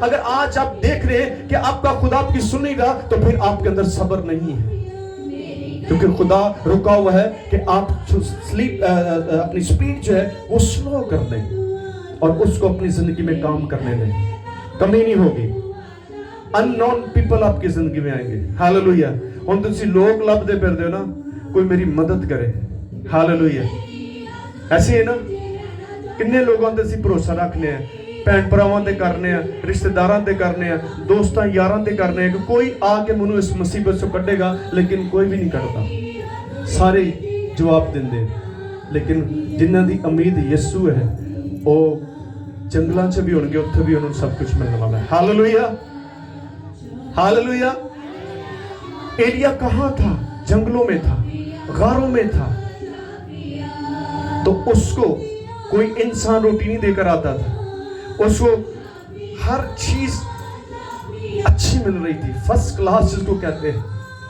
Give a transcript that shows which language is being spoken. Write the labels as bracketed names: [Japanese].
[Hindi] अगर आज आप देख रहे हैं कि आपका खुदा आपकी सुनेगा, तो फिर आपके अंदर सब्र नहीं है, क्योंकि खुदा रुका हुआ है कि आप अपनी स्पीड जो है वो स्लो कर दें और उसको अपनी जिंदगी में काम करने दें। कमी नहीं होगी। अननोन पीपल आपकी जिंदगी में आएंगे। हालेलुया। [Punjabi] हुण तुसीं लोग लभदे फिरदे हो ना, कोई मेरी मदद करे। [Hindi] हालेलुया। ऐसे है ना, [Punjabi] किन्ने लोगों ते असीं भरोसा रखने हैं ਭੈਣ ਭਰਾਵਾਂ ਤੇ ਕਰਨੇ ਆ, ਰਿਸ਼ਤੇਦਾਰਾਂ ਤੇ ਕਰਨੇ ਆ, ਦੋਸਤਾਂ ਯਾਰਾਂ ਤੇ ਕਰਨੇ ਆ ਕਿ ਕੋਈ ਆ ਕੇ ਮੈਨੂੰ ਇਸ ਮੁਸੀਬਤ ਤੋਂ ਕੱਢੇਗਾ, ਲੇਕਿਨ ਕੋਈ ਵੀ ਨਹੀਂ ਕੱਢਦਾ। ਸਾਰੇ ਜਵਾਬ ਦਿੰਦੇ, ਲੇਕਿਨ ਜਿਨ੍ਹਾਂ ਦੀ ਉਮੀਦ ਯਿਸੂ ਹੈ ਉਹ ਜੰਗਲਾਂ 'ਚ ਵੀ ਹੋਣਗੇ, ਉੱਥੇ ਵੀ ਉਹਨਾਂ ਨੂੰ ਸਭ ਕੁਝ ਮਿਲਣ ਵਾਲਾ ਹੈ। Hallelujah, [Hindi] hallelujah. एलिया कहाँ था? जंगलों में था, गारों में था। तो उसको कोई इंसान रोटी नहीं देकर आता था, उसको हर चीज अच्छी मिल रही थी, फर्स्ट क्लास जिसको कहते हैं।